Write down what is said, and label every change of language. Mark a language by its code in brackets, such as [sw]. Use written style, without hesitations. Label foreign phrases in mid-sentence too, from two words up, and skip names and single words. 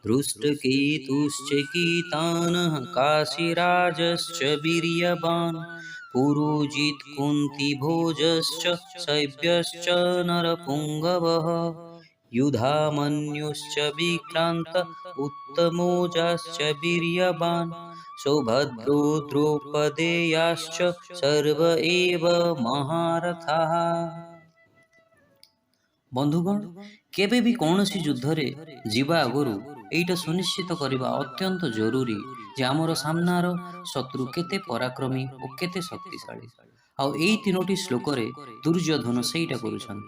[sa] धृष्टकेतुश्च कीतानः काशीराजश्च वीर्यवान् पुरोजित् कुन्तीभोजश्च शैब्यश्च नरपुङ्गवः युधामन्युश्च विक्रान्त उत्तमोजाश्च वीर्यवान् सौभद्रो द्रौपदेयाश्च सर्व एव महारथाः। [or] ବନ୍ଧୁଗଣ, କେବେ ବି କୌଣସି ଯୁଦ୍ଧରେ ଯିବା ଆଗରୁ ଏଇଟା ସୁନିଶ୍ଚିତ କରିବା ଅତ୍ୟନ୍ତ ଜରୁରୀ ଯେ ଆମର ସାମ୍ନାର ଶତ୍ରୁ କେତେ ପରାକ୍ରମୀ ଓ କେତେ ଶକ୍ତିଶାଳୀ। ଆଉ ଏଇ ତିନୋଟି ଶ୍ଲୋକରେ ଦୁର୍ଯ୍ୟୋଧନ ସେଇଟା କରୁଛନ୍ତି।